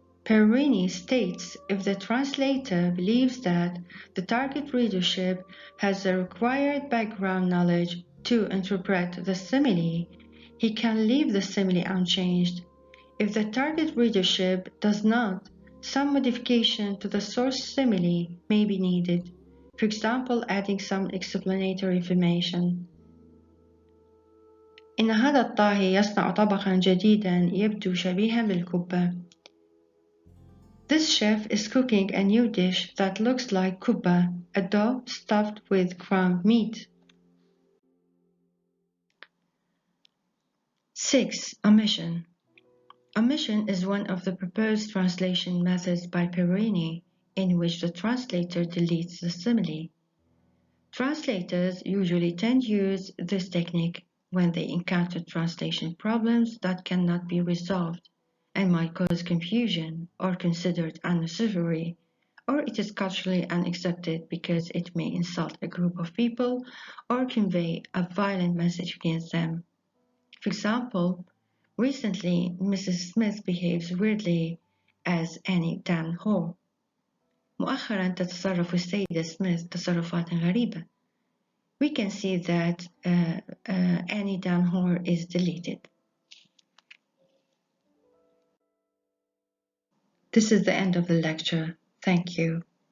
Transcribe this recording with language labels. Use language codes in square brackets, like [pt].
[en] Perini states if the translator believes that the target readership has the required background knowledge to interpret the simile, he can leave the simile unchanged. If the target readership does not, some modification to the source simile may be needed, for example adding some explanatory information. [ar] إن هذا الطاهي يصنع طبقا جديدا يبدو شبيها بالكبة. [en] This chef is cooking a new dish that looks like kubba, a dough stuffed with ground meat. 6. Omission. Omission is one of the proposed translation methods by Perini, in which the translator deletes the simile. Translators usually tend to use this technique when they encounter translation problems that cannot be resolved and might cause confusion or considered unnecessary, or it is culturally unaccepted because it may insult a group of people or convey a violent message against them. For example, recently Mrs. Smith behaves weirdly as Annie damn whore. [ar] مؤخرا تتصرف السيدة سميث تصرفات غريبة. [en] We can see that Annie damn whore is deleted. This is the end of the lecture. Thank you.